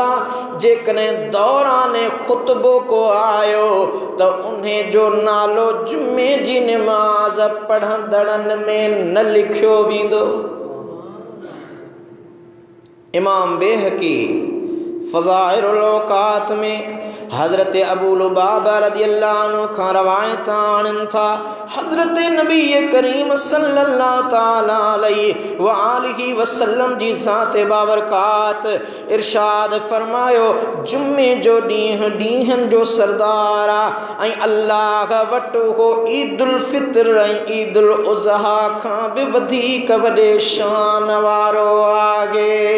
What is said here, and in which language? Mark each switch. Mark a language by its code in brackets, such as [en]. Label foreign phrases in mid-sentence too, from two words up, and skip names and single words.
[sd] जेकॾहिं दौराने ख़ुतबो को आयो त उन जो नालो जुमे जी निमाज़ पढ़ंदड़नि में न लिखियो वेंदो। इमाम बेहकी फ़ज़ाइलुल औक़ात में हज़रत अबू लुबाबा [ar] رضي الله عنه [sd] खां रवायत आणनि था। हज़रत नबी करीम [ar] صلى الله تعالى عليه وآله وسلم [sd] जी ज़ात बाबरकात इरशाद फरमायो जुमे जो ॾींहुं ॾींहंनि जो सरदार आहे ऐं अल्लाह वटि उहो ईदुल फ़ितर ऐं ईदुल उज़हा खां बि वधीक वॾे शान वारो आहे।